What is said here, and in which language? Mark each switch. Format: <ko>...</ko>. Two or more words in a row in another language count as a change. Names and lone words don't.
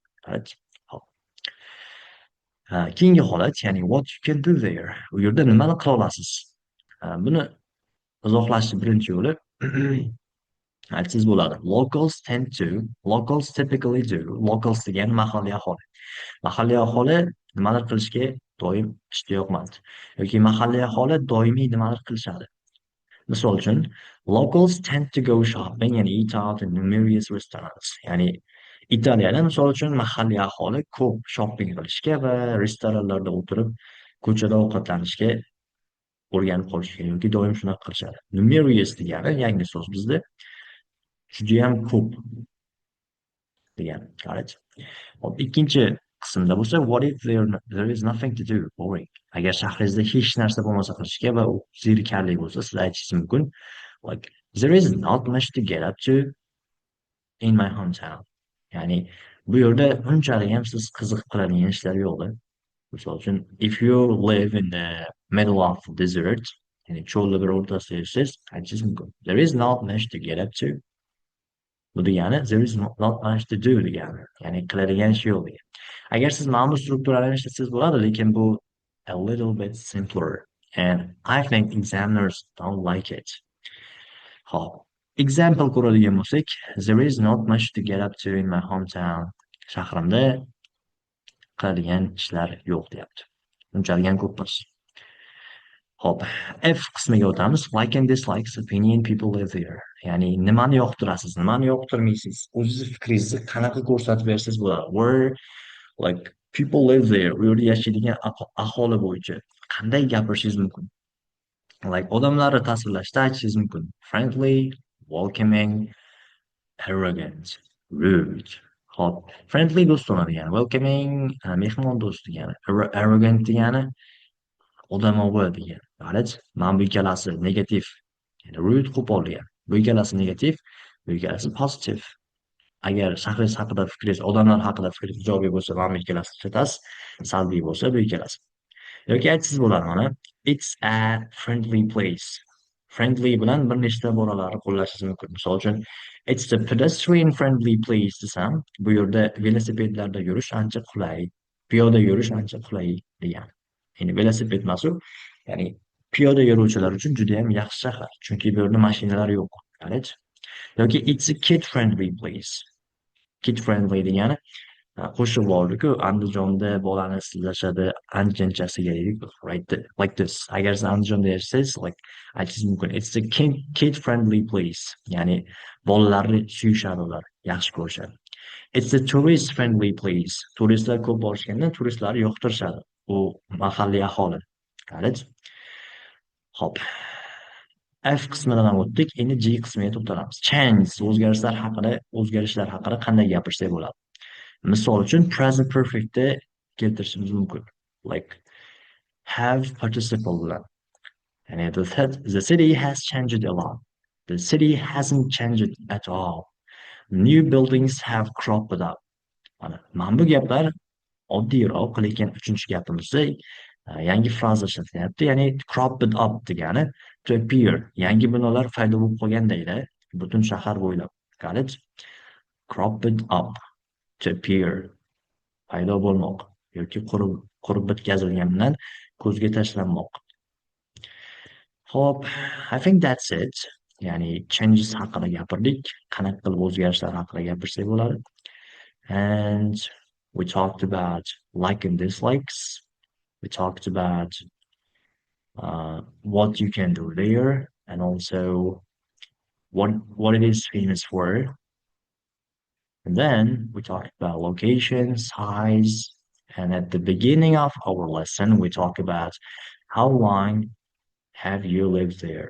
<uz>Qarang. Hop. Keyingi holat, ya'ni</uz> <en>what you can do there.</en> <uz>U yerda nimani qila olasiz? Buni izohlashni birinchi yo'li aytsangiz bo'ladi.</uz> <en>Locals typically do. Locals</en> <uz>degani mahalliy aholi. Mahalliy aholi nimadir qilishga doim ishtiyoqmand. Yoki mahalliy aholi doimiy nimadir qilishadi. Misol uchun,</uz> <en>locals tend to go shopping and eat out in numerous restaurants.</en> <uz>Ya'ni Italiyada misol uchun mahalliy aholi ko'p shopping qilishga va restoranlarda o'tirib ko'chada ovqatlanishga o'rganib qolishgan yoki doim shunaqa qilishadi. Numerous degani yangi so'z bizda judayam ko'p degani. Qarang. Hop, ikkinchi qismda bo'lsa,</uz> <en>what if there is nothing to do, boring.</en> <uz>Agar shahringizda hech narsa bo'lmasa qilishga va u zerikarli bo'lsa, siz aytishingiz mumkin,</uz> <en>like there is not much to get up to in my hometown.</en> <uz>Ya'ni bu yerda unchalik ham siz qiziqib qiladigan ishlar yo'qda. Misol uchun,</uz> <en>if you live in the middle of the desert,</en> <uz>ya'ni cho'lni bir o'rtasida yursangiz, aytishingiz mumkin,</uz> <en>there is not much to get up to.</en> <uz>Bu degani</uz> <en>there is not much to do degani.</en> <uz>Ya'ni qiladigan ish yo'q degani. Agar siz mana bu strukturani ishlasangiz bo'ladi, lekin bu</uz> <en>a little bit simpler and I think examiners don't like it. Hop.</en> <uz>Example ko'radigan bo'lsak,</uz> <en>there is not much to get up to in my hometown.</en> <uz>Shahrimda qiladigan ishlar yo'q deyapti. Unchalik ham ko'p emas. Hop, F qismiga o'tamiz.</uz> <en>Like and dislikes, opinion, people live there.</en> <uz>Ya'ni nimani yoqtirasiz, nimani yoqtirmaysiz, o'zingizni fikringizni qanaqa ko'rsatib bersangiz bo'ladi.</uz> <en>Where like people live there,</en> <uz>u yerda yashaydigan aholi bo'yicha qanday gapirishingiz mumkin? Like odamlarni tasvirlashda aytishingiz mumkin.</uz> <en>Friendly, welcoming, arrogant, rude.</en> <uz>Hop, friendly do'stona degani, welcoming mehmon do'st degani, arrogant degani odamovi degan. Qarang, mana bu ikkalasi negativ. Ya'ni rude qo'pol degan. Bu ikkalasi negativ, bu ikkalasi pozitiv. Agar shahringiz haqida fikringiz, odamlar haqida fikringiz ijobiy bo'lsa, mana bu ikkalasini ishlatasiz. Salbiy bo'lsa, bu ikkalasi. Yoki aytsangiz bo'ladi mana,</uz> <en>it's a friendly place.</en> <uz>Friendly bilan bir nechta bolalarni qo'llashingiz mumkin. Misol uchun,</uz> <en>it's a pedestrian friendly place</en> <uz>desam, bu yerda velosipedlarda yurish ancha qulay, piyoda yurish ancha qulay degan. Ya'ni velosiped emas u, ya'ni piyoda yuruvchilar uchun juda ham yaxshi shahar, chunki bu yerda mashinalar yo'q. Qarang.</uz> <en>Yoki it's a kid friendly place. Kid friendly</en> <uz>degani qo'shib bordi-ku, Andijonda bolani sizlashadi, ancha-anchasiga</uz> <en>right like this.</en> <uz>Agar siz Andijonda yashasangiz, like aytishingiz mumkin,</uz> <en>it's a kid friendly place.</en> <uz>Ya'ni bolalarni suyishadi ular, yaxshi ko'rishadi.</uz> <en>It's a tourist friendly place.</en> <uz>Turistlar ko'p borishgandan turistlarni yoqtirishadi. U mahalliy aholi. Qarang. Hop. F qismidan ham o'tdik. Endi G qismiga to'xtalamiz. Change, o'zgarishlar haqida qanday gapirsak bo'ladi? Misol uchun,</uz> <en>present perfectda</en> <uz>keltirishimiz mumkin.</uz> <en>Like have participle bilan. Ya'ni the city has changed a lot. The city hasn't changed at all. New buildings have cropped up.</en> <uz>Mana bu gaplar oddiyroq, lekin uchinchi gapimizda yangi fraza ishlatilyapti.</uz> <en>Ya'ni cropped up degani to appear.</en> <uz>Yangi binolar paydo bo'lib qolgandayda butun shahar bo'ylab. Qarang.</uz> <en>Cropped up to appear.</en> <uz>Paydo bo'lmoq yoki qurib bitkazilgandan ko'zga tashlanmoq. Hop,</uz> <en>I think that's it.</en> <uz>Ya'ni changes haqida gapirdik, qanaqa qilib o'zgarishlar haqida gapirsak bo'ladi.</uz> <en>And we talked about like and dislikes. We talked about what you can do there, and also what it is famous for. And then we talked about location, size, And at the beginning of our lesson, we talk about how long have you lived there?</en>